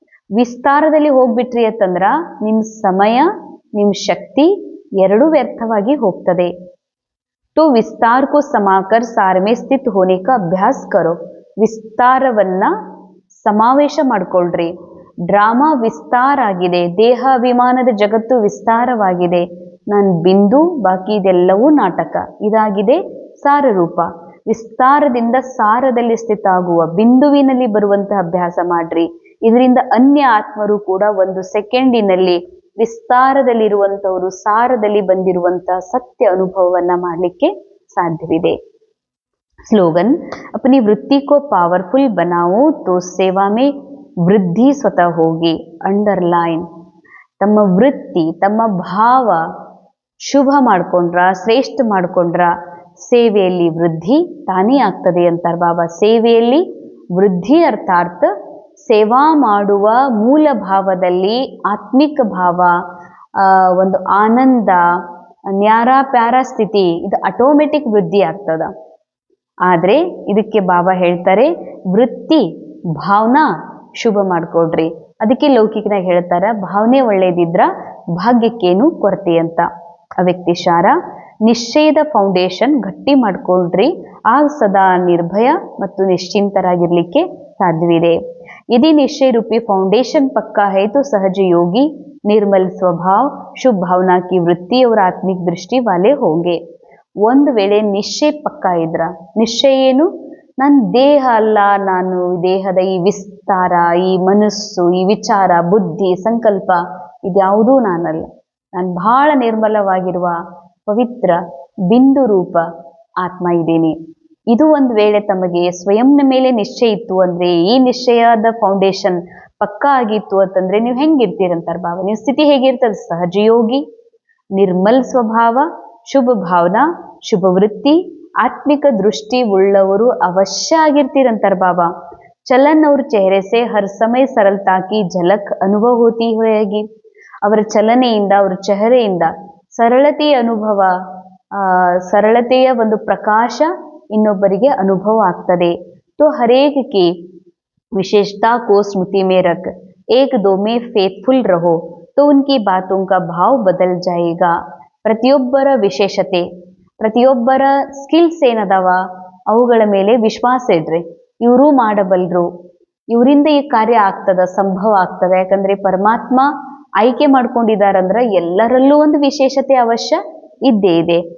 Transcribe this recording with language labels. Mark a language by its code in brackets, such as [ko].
[kn] ವಿಸ್ತಾರದಲ್ಲಿ ಹೋಗ್ಬಿಟ್ರಿ ಅಂತಂದ್ರ ನಿಮ್ ಸಮಯ ನಿಮ್ ಶಕ್ತಿ ಎರಡೂ ವ್ಯರ್ಥವಾಗಿ ಹೋಗ್ತದೆ. [hi] तो विस्तार को समाकर सार में स्थित होने का अभ्यास करो. [kn] ವಿಸ್ತಾರವನ್ನ ಸಮಾವೇಶ ಮಾಡ್ಕೊಳ್ರಿ. ಡ್ರಾಮಾ ವಿಸ್ತಾರ ಆಗಿದೆ, ದೇಹ ಅಭಿಮಾನದ ಜಗತ್ತು ವಿಸ್ತಾರವಾಗಿದೆ, ನಾನು ಬಿಂದು, ಬಾಕಿ ಇದೆಲ್ಲವೂ ನಾಟಕ. ಇದಾಗಿದೆ ಸಾರರೂಪ. ವಿಸ್ತಾರದಿಂದ ಸಾರದಲ್ಲಿ ಸ್ಥಿತ ಆಗುವ ಬಿಂದುವಿನಲ್ಲಿ ಬರುವಂತಹ ಅಭ್ಯಾಸ ಮಾಡ್ರಿ. ಇದರಿಂದ ಅನ್ಯ ಆತ್ಮರು ಕೂಡ 1 ಸೆಕೆಂಡಿನಲ್ಲಿ ವಿಸ್ತಾರದಲ್ಲಿರುವಂತವರು ಸಾರದಲ್ಲಿ ಬಂದಿರುವಂತಹ ಸತ್ಯ ಅನುಭವವನ್ನ ಮಾಡಲಿಕ್ಕೆ ಸಾಧ್ಯವಿದೆ. [hi] स्लोगन, अपनी वृत्ति को पावरफुल बनाओ तो सेवा में वृद्धि स्वतः होगी. [kn] अंडरलाइन, ತಮ್ಮ ವೃತ್ತಿ ತಮ್ಮ ಭಾವ ಶುಭ ಮಾಡ್ಕೊಂಡ್ರ, ಶ್ರೇಷ್ಠ ಮಾಡ್ಕೊಂಡ್ರ ಸೇವೆಯಲ್ಲಿ ವೃದ್ಧಿ ತಾನೇ ಆಗ್ತದೆ ಅಂತಾರೆ ಬಾಬಾ. ಸೇವೆಯಲ್ಲಿ ವೃದ್ಧಿ ಅರ್ಥಾತ್ ಸೇವಾ ಮಾಡುವ ಮೂಲ ಭಾವದಲ್ಲಿ ಆತ್ಮಿಕ ಭಾವ, ಒಂದು ಆನಂದ, ನ್ಯಾರ ಪ್ಯಾರ ಸ್ಥಿತಿ ಇದು ಆಟೋಮೆಟಿಕ್ ವೃದ್ಧಿ ಆಗ್ತದ. ಆದ್ರೆ ಇದಕ್ಕೆ ಬಾಬಾ ಹೇಳ್ತಾರೆ ವೃತ್ತಿ ಭಾವನಾ ಶುಭ ಮಾಡ್ಕೊಡ್ರಿ. ಅದಕ್ಕೆ ಲೌಕಿಕನಾಗ ಹೇಳ್ತಾರ ಭಾವನೆ ಒಳ್ಳೇದಿದ್ರ ಭಾಗ್ಯಕ್ಕೇನು ಕೊರತೆ ಅಂತ. ಅವ್ಯಕ್ತಿಶಾರ, ನಿಶ್ಚಯದ ಫೌಂಡೇಶನ್ ಗಟ್ಟಿ ಮಾಡ್ಕೊಳ್ರಿ, ಆಗ ಸದಾ ನಿರ್ಭಯ ಮತ್ತು ನಿಶ್ಚಿಂತರಾಗಿರ್ಲಿಕ್ಕೆ ಸಾಧ್ಯವಿದೆ. [hi] यदि निश्चय रूपी फाउंडेशन पक्का है तो सहज योगी निर्मल स्वभाव शुभ भावना की वृत्ति और आत्मिक दृष्टि वाले होंगे. [kn] ಒಂದು ವೇಳೆ ನಿಶ್ಚಯ ಪಕ್ಕ ಇದ್ರ, ನಿಶ್ಚಯ ಏನು, ನನ್ನ ದೇಹ ಅಲ್ಲ, ನಾನು ದೇಹದ ಈ ವಿಸ್ತಾರ, ಈ ಮನಸ್ಸು, ಈ ವಿಚಾರ, ಬುದ್ಧಿ, ಸಂಕಲ್ಪ ಇದ್ಯಾವುದೂ ನಾನಲ್ಲ, ನಾನು ಬಹಳ ನಿರ್ಮಲವಾಗಿರುವ ಪವಿತ್ರ ಬಿಂದು ರೂಪ ಆತ್ಮ ಇದ್ದೀನಿ. ಇದು ಒಂದು ವೇಳೆ ತಮಗೆ ಸ್ವಯಂನ ಮೇಲೆ ನಿಶ್ಚಯ ಇತ್ತು ಅಂದ್ರೆ, ಈ ನಿಶ್ಚಯದ ಫೌಂಡೇಶನ್ ಪಕ್ಕಾ ಆಗಿತ್ತು ಅಂತಂದ್ರೆ ನೀವು ಹೆಂಗಿರ್ತೀರಂತಾರ ಬಾಬಾ. ನೀವು ಸ್ಥಿತಿ ಹೇಗಿರ್ತದೆ, ಸಹಜಯೋಗಿ, ನಿರ್ಮಲ್ ಸ್ವಭಾವ, ಶುಭ ಭಾವನಾ, ಶುಭ ವೃತ್ತಿ, ಆತ್ಮಿಕ ದೃಷ್ಟಿ ಉಳ್ಳವರು ಅವಶ್ಯ ಆಗಿರ್ತೀರಂತಾರ ಬಾಬಾ. [hi] ಚಲನ್ ಅವ್ರ ಚೆಹರೆ ಸೆ ಹರ್ ಸಮಯ ಸರಳತಾ ಕಿ ಝಲಕ್ ಅನುಭವ ಹೋತಿ ಹೋಗಿ. [kn] ಅವರ ಚಲನೆಯಿಂದ, ಅವರ ಚೆಹರೆಯಿಂದ ಸರಳತೆಯ ಅನುಭವ, ಸರಳತೆಯ ಒಂದು ಪ್ರಕಾಶ ಇನ್ನೊಬ್ಬರಿಗೆ ಅನುಭವ ಆಗ್ತದೆ. [hi] तो हर एक की विशेषता को स्मृति में रख एक दो में फेथफुल रहो तो उनकी बातों का भाव बदल जाएगा. [kn] ಪ್ರತಿಯೊಬ್ಬರ ವಿಶೇಷತೆ, ಪ್ರತಿಯೊಬ್ಬರ ಸ್ಕಿಲ್ಸ್ ಏನದಾವ ಅವುಗಳ ಮೇಲೆ ವಿಶ್ವಾಸ ಇಡ್ರಿ. ಇವರು ಮಾಡಬಲ್ರು, ಇವರಿಂದ ಈ ಕಾರ್ಯ ಆಗ್ತದ, ಸಂಭವ ಆಗ್ತದ. ಯಾಕಂದ್ರೆ ಪರಮಾತ್ಮ ಆಯ್ಕೆ ಮಾಡ್ಕೊಂಡಿದಾರಂದ್ರ ಎಲ್ಲರಲ್ಲೂ ಒಂದು ವಿಶೇಷತೆ ಅವಶ್ಯ ಇದ್ದೇ ಇದೆ.